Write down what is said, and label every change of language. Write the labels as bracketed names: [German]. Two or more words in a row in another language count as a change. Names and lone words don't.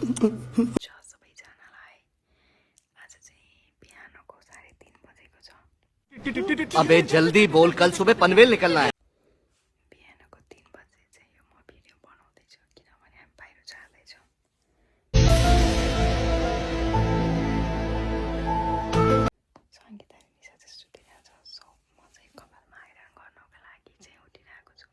[Nepali] सबैजनालाई आज चाहिँ बिहानको 3:30 बजेको छ। [Hindi] अबे जल्दी बोल, कल सुबह पनवेल निकलना है। [Nepali] बिहानको 3 बजे चाहिँ यो म भिडियो बनाउँदैछु किनभने हामी बाहिर जाँदैछौँ। सङ्गीता र निशा चाहिँ सुतिरहेको छ। सो म चाहिँ कपालमा आइरन गर्नको लागि चाहिँ उठिरहेको छु।